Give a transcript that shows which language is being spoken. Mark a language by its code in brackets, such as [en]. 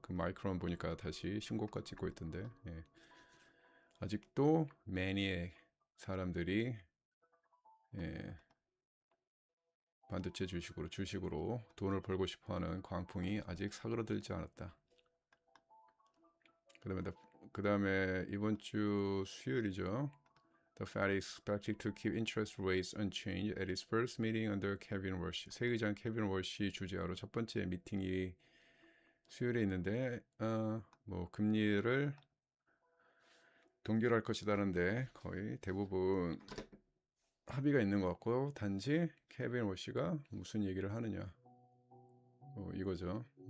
[ko] 그 마이크론 보니까 다시 신고가 찍고 있던데, 예. 아직도 매니의 사람들이, 예, 반도체 주식으로 돈을 벌고 싶어하는 광풍이 아직 사그러들지 않았다. 그다음에 이번 주 수요일이죠. [en] The Fed is expected to keep interest rates unchanged at its first meeting under Kevin Warsh. [ko] 새 의장 케빈 월시 주재하로 첫 번째 미팅이 수요일에 있는데, 뭐 금리를 동결할 것이다는데 거의 대부분 합의가 있는 것 같고, 단지 케빈 월시가 무슨 얘기를 하느냐, 뭐 이거죠.